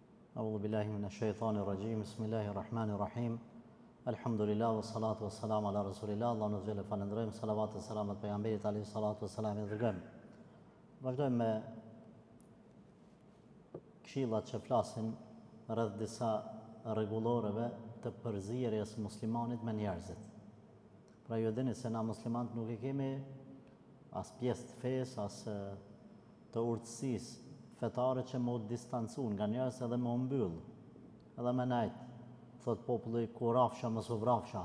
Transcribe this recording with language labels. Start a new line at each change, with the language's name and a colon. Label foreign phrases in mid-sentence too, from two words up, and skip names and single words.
Arabic: أعوذ بالله من الشيطان الرجيم. بسم الله الرحمن الرحيم. الحمد لله والصلاة والسلام على رسول الله.
Albanian: Allahu në gjellë falendrojmë, salavat e salamat pejgamberit
Arabic: عليه الصلاة والسلام
Albanian: e dërgojmë. Vazhdojmë me këshillat që flasin rreth disa rregulloreve të përzierjes muslimanit me njerëzit. Pra ju dini se na muslimanët nuk e kemi as pjesë të fesë, as të urtësisë fetare që më distancu nga njerëz edhe më mbyll, edhe me najt, thot populli ku rafsha mos u vrafsha.